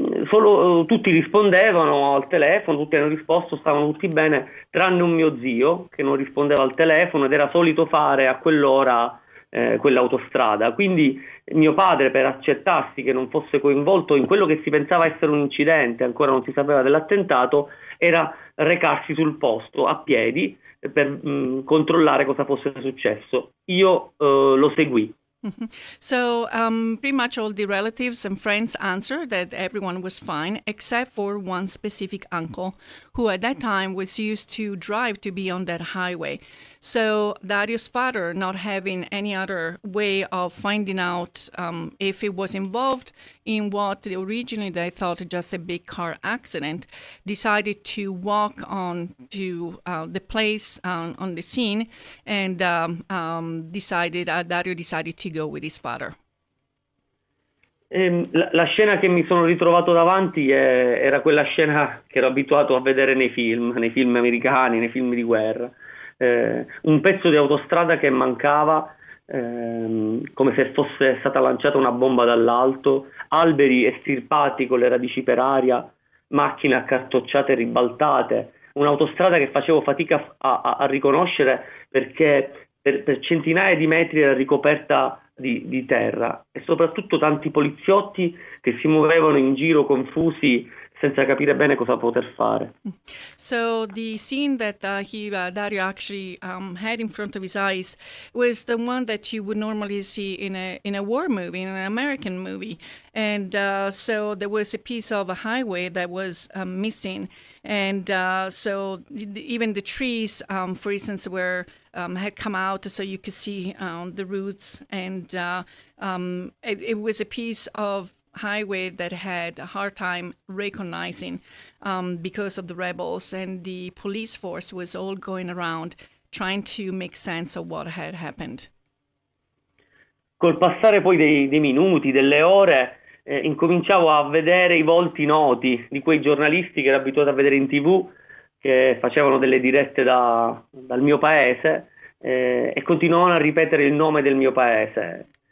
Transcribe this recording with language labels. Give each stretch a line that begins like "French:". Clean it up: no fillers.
Italian: Solo tutti rispondevano al telefono, tutti hanno risposto, stavano tutti bene, tranne un mio zio che non rispondeva al telefono ed era solito fare a quell'ora quell'autostrada. Quindi mio padre, per accertarsi che non fosse coinvolto in quello che si pensava essere un incidente, ancora non si sapeva dell'attentato, era recarsi sul posto a piedi per controllare cosa fosse successo. Io lo seguì. Mm-hmm.
English: So pretty much all the relatives and friends answered that everyone was fine, except for one specific uncle, who at that time was used to drive to be on that highway. So Dario's father, not having any other way of finding out if he was involved in what originally they thought just a big car accident, decided to walk on to the place on the scene, and Dario decided to go with his father.
Italian: La scena che mi sono ritrovato davanti era quella scena che ero abituato a vedere nei film americani, nei film di guerra. Un pezzo di autostrada che mancava, come se fosse stata lanciata una bomba dall'alto, alberi estirpati con le radici per aria, macchine accartocciate e ribaltate, un'autostrada che facevo fatica a riconoscere perché per centinaia di metri era ricoperta di terra, e soprattutto tanti poliziotti che si muovevano in giro confusi senza capire bene cosa poter fare.
English: So the scene that Dario actually had in front of his eyes was the one that you would normally see in a war movie, in an American movie. And so there was a piece of a highway that was missing. And so even the trees, for instance, had come out so you could see the roots. And it was a piece of highway that had a hard time recognizing because of the rebels, and the police force was all going around trying to make sense of what had happened.
Italian: Col passare poi dei minuti, delle ore, incominciavo a vedere i volti noti di quei giornalisti che ero abituato a vedere in TV, che facevano delle dirette dal mio paese e continuavano a ripetere il nome del mio paese.